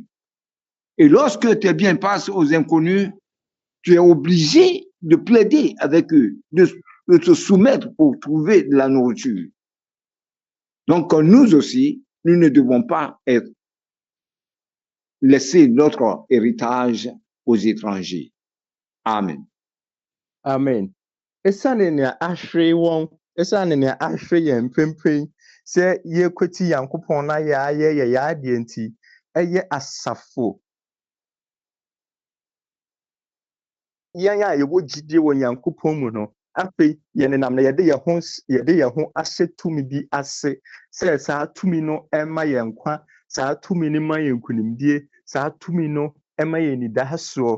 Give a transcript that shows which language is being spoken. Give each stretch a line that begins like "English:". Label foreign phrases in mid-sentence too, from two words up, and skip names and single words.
French: Et lorsque tes biens passent aux inconnus, tu es obligé de plaider avec eux, de te soumettre pour trouver de la nourriture. Donc, nous aussi, nous ne devons pas laisser notre héritage aux étrangers. Amen. Amen.
Akan: Esiane nea ahwere wɔn, esiane nea ahwere yɛn mpempen, sɛ yɛkwati Nyankopɔn na yɛayɛ adeɛ nti, ɛyɛ asafo. Yɛn a yɛwɔ gyidie wɔ Nyankopɔn mu no, afei yɛnenam na yɛde yɛn ho ahyɛ tumi bi ase, sɛ saa tumi no ɛma yɛn nkwa, saa tumi no ma yɛn nkonimdie, saa tumi no ɛma yɛn nidasoɔ.